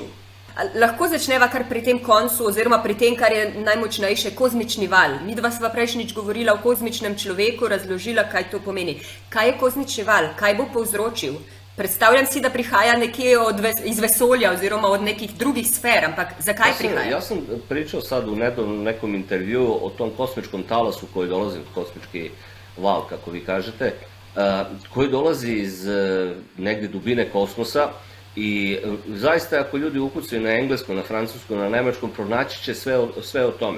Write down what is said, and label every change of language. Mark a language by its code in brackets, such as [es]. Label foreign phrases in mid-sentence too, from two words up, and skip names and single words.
[sl] Lahko začneva kar pri tem koncu oziroma pri tem, kar je najmočnejše, kozmični val. Midva sva prejšnjič govorila o kozmičnem človeku, razložila, kaj to pomeni. Kaj je kozmični val? Kaj bo povzročil? Predstavljam si, da prihaja nekje iz vesolja oziroma od nekih drugih sfer, ampak zakaj prihaja? [sr] Ja sam pričao sad u nekom intervju o tom kosmičkom talasu koji dolazi, kosmički val, kako vi kažete, koji dolazi iz negdje dubine kosmosa i zaista ako ljudi ukucaju na engleskom, na francuskom, na nemačkom, pronaći će sve o tome.